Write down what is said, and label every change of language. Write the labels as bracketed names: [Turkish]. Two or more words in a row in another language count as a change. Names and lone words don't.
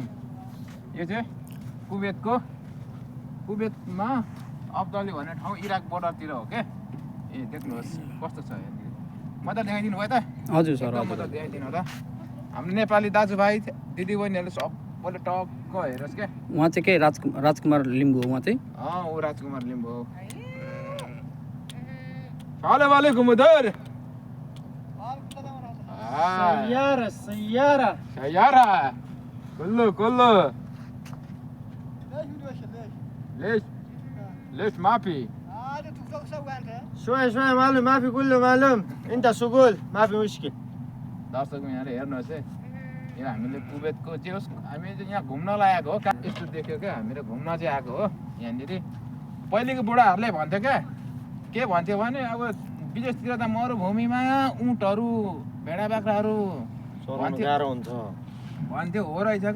[Nepali] यो चाहिँ कुवेतमा अब्दली भन्ने ठाउँ इराक बोर्डरतिर हो क्या। ए देख्नुहोस् कस्तो छ यहाँनिर। मजा देखाइदिनु भयो त? हजुर सर मजा देखाइदिनु होला। हाम्रो नेपाली दाजुभाइ दिदीबहिनीहरूले सबैले टक्क हेरोस् क्या। उहाँ चाहिँ के राजकुमार लिम्बू हो उहाँ चाहिँ? ऊ राजकुमार लिम्बू हो। [Arabic] سلام عليكم [Nepali] udah. [Arabic] سيارة كله ليش ما في شوية معلم ما في كله معلوم انت سقول ما في مشكلة. [Nepali] दर्शकमा यहाँ हेर्नुहोस् है। यो हामीले कुवेतको चाहिँ होस् हामी चाहिँ यहाँ घुम्न लागेको हो। यस्तो देख्यो क्या हामीले घुम्न चाहिँ आएको हो यहाँनिर। पहिलेको बुढाहरूले भन्थ्यो क्या के भन्थ्यो भने अब विदेशतिर त मरुभूमिमा ऊँटहरू भेडा बाख्राहरू भन्थ्यो हो रहेछ क्या।